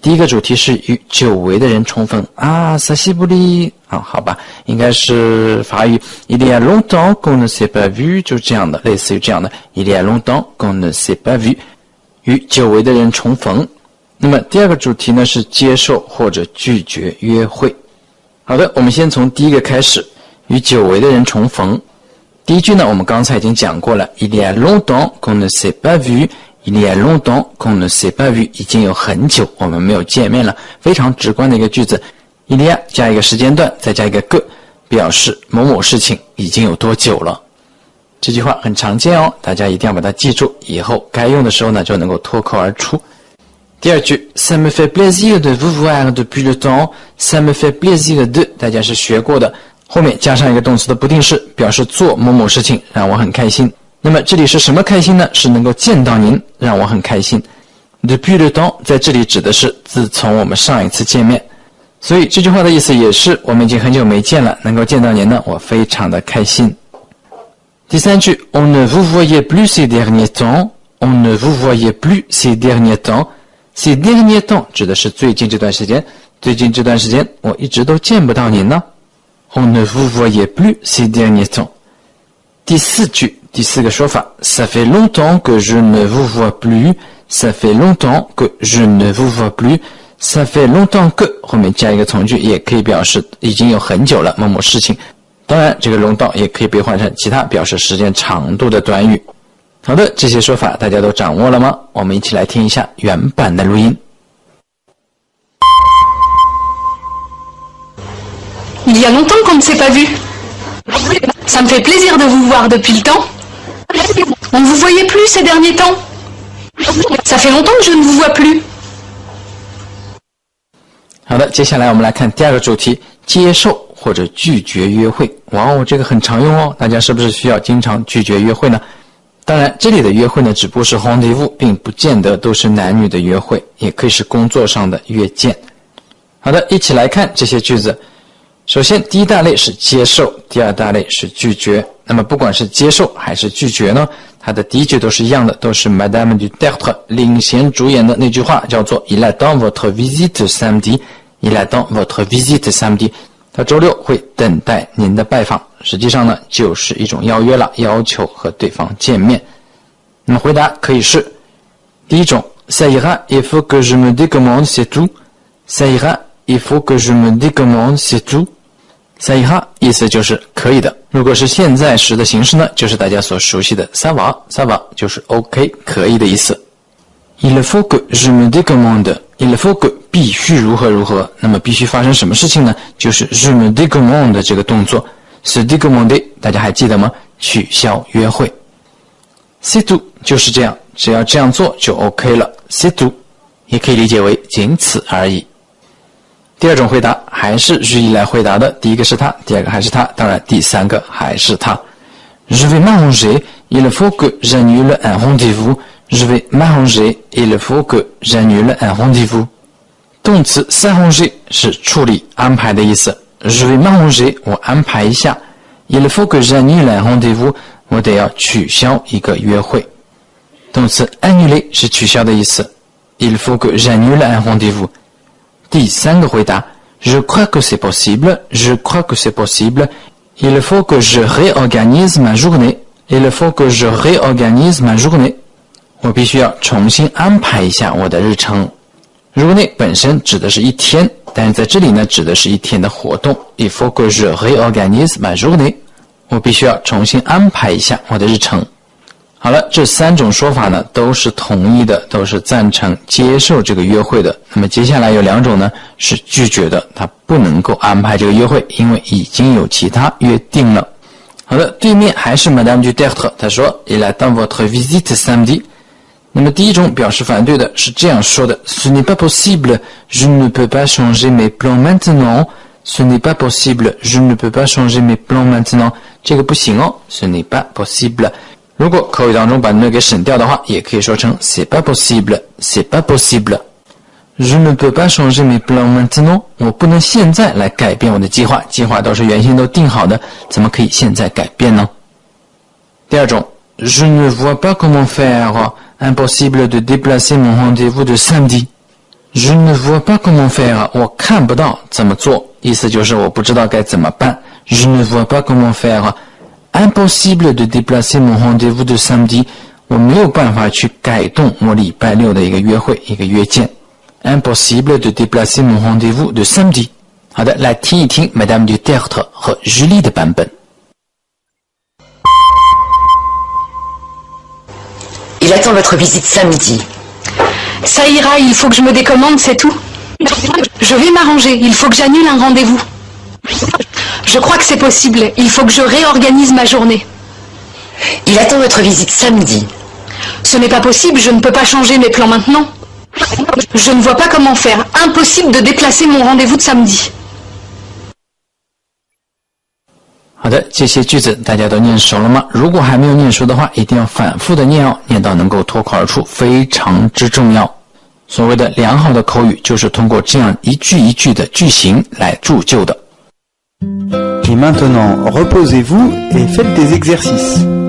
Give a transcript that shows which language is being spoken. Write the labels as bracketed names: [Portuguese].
[Chinese] 第一个主题是与久违的人重逢啊，萨西布利啊，好吧，应该是法语 [French] Il y a longtemps qu'on ne s'est pas vu， [Chinese] 就是这样的，类似于这样的 Il y a longtemps qu'on ne s'est pas vu， 与久违的人重逢。那么第二个主题呢是接受或者拒绝约会。好的，我们先从第一个开始，与久违的人重逢。第一句呢，我们刚才已经讲过了 [French] Il y a longtemps qu'on ne s'est pas vu， [Chinese] Il y a longtemps qu'on ne s'est pas vu， 已经有很久我们没有见面了，非常直观的一个句子。 Il y a 加一个时间段，再加一个que，表示某某事情已经有多久了。这句话很常见哦，大家一定要把它记住，以后该用的时候呢就能够脱口而出。第二句 [French] Ça me fait plaisir de vous voir depuis le temps， Ça me fait plaisir de [Chinese] 大家是学过的，后面加上一个动词的不定式，表示做某某事情让我很开心。那么这里是什么开心呢？是能够见到您，让我很开心。 [French] Depuis le temps [Chinese] 在这里指的是自从我们上一次见面，所以这句话的意思也是我们已经很久没见了，能够见到您呢，我非常的开心。 [French] 第三句 On ne vous voyait plus ces derniers temps， On ne vous voyait plus ces derniers temps，ces derniers temps [Chinese] 指的是最近这段时间，最近这段时间我一直都见不到您呢。 [French] On ne vous voyait plus ces derniers temps。 [Chinese] 第四句，第四个说法 [French] Ça fait longtemps que je ne vous vois plus， Ça fait longtemps que je ne vous vois plus， Ça fait longtemps que [Chinese] 后面加一个从句，也可以表示已经有很久了某某事情。当然这个 longtemps 也可以被换成其他表示时间长度的短语。好的，这些说法大家都掌握了吗？我们一起来听一下原版的录音。 [French] Il y a longtemps qu'on ne s'est pas vu. Ça me fait plaisir de vous voir depuis le temps. On ne vous voyait plus ces derniers temps. Ça fait longtemps que je ne vous vois plus. [Chinese] 好的，接下来我们来看第二个主题，接受或者拒绝约会。哇哦，这个很常用哦，大家是不是需要经常拒绝约会呢？当然这里的约会呢只不过是 rendezvous， 并不见得都是男女的约会，也可以是工作上的约见。好的，一起来看这些句子。首先第一大类是接受，第二大类是拒绝。那么不管是接受还是拒绝呢，它的第一句都是一样的，都是 Madame du Tertre 领衔主演的那句话，叫做 [French] Il attend votre visite samedi， [Chinese] Il attend votre visite samedi， 他周六会等待您的拜访。实际上呢就是一种邀约了，要求和对方见面。那么回答可以是第一种 [French] Ça ira, il faut que je me décommande, c'est tout。 Ça ira, il faut que je me décommande, c'est tout。 Ça ira [Chinese] 意思就是可以的，如果是现在时的形式呢，就是大家所熟悉的 ça va， ça va 就是 OK 可以的意思。 [French] Il faut que je me décommande， il faut que [Chinese] 必须如何如何，那么必须发生什么事情呢？就是 [French] je me décommande [Chinese] 这个动作。se décommander 大家还记得吗？取消约会。 [French] c'est tout [Chinese] 就是这样，只要这样做就 OK 了。 [French] c'est tout [Chinese] 也可以理解为仅此而已。第二种回答还是日一来回答的，第一个是他，第二个还是他，当然第三个还是他。 [French] Je vais m'arranger, il faut que j'annule un rendez-vous. Je vais m'arranger, il faut que j'annule un rendez-vous. [Chinese] 动词 s'arranger 是处理安排的意思。 [French] Je vais m'arranger [Chinese] 我安排一下。 [French] Il faut que j'annule un rendez-vous [Chinese] 我得要取消一个约会。动词 annuler 是取消的意思。 [French] Il faut que j'annule un rendez-vous。 [Chinese] 第三个回答 [French] Je crois que c'est possible, je crois que c'est possible. Il faut que je réorganise ma journée. Il faut que je réorganise ma journée. [Chinese] 我必须要重新安排一下我的日程。journée 本身指的是一天，但是在这里呢指的是一天的活动。 [French] Il faut que je réorganise ma journée. [Chinese] 我必须要重新安排一下我的日程。好了，这三种说法呢都是同意的，都是赞成接受这个约会的。那么接下来有2种呢是拒绝的，他不能够安排这个约会，因为已经有其他约定了。好的，对面还是 Madame du Tertre， 他说 [French] Il attend votre visite samedi。 [Chinese] 那么第一种表示反对的是这样说的 [French] Ce n'est pas possible, je ne peux pas changer mes plans maintenant. Ce n'est pas possible, je ne peux pas changer mes plans maintenant. [Chinese] 这个不行哦 [French] Ce n'est pas possible。 [Chinese] 如果口语当中把 ne 给省掉的话，也可以说成 [French] c'est pas possible, [Chinese] c'est pas possible. [French] Je ne peux pas changer mes plans maintenant. [Chinese] 我不能现在来改变我的计划，计划都是原先都定好的，怎么可以现在改变呢？ [French] 第二种 Je ne vois pas comment faire. Impossible de déplacer mon rendez-vous de samedi. Je ne vois pas comment faire. [Chinese] 我看不到怎么做，意思就是我不知道该怎么办。 [French] Je ne vois pas comment faire. Impossible de déplacer mon rendez-vous de samedi. [Chinese] 我没有办法去改动我礼拜六的一个约会，一个约见。 [French] Impossible de déplacer mon rendez-vous de samedi. [Chinese] 好的，来听一听 Madame du Tertre 和 Julie 的版本。 [French] Il attend votre visite samedi. Ça ira, il faut que je me décommande, c'est tout. Je vais m'arranger, il faut que j'annule un rendez-vous. Je crois que c'est possible, il faut que je réorganise ma journée. Il attend votre visite samedi. Ce n'est pas possible, je ne peux pas changer mes plans maintenant. Je ne vois pas comment faire, impossible de déplacer mon rendez-vous de samedi. [Chinese] 好的，这些句子大家都念熟了吗？如果还没有念熟的话，一定要反复的念哦，念到能够脱口而出，非常之重要。所谓的良好的口语，就是通过这样一句一句的句型来铸就的。 [French] Et maintenant, reposez-vous et faites des exercices.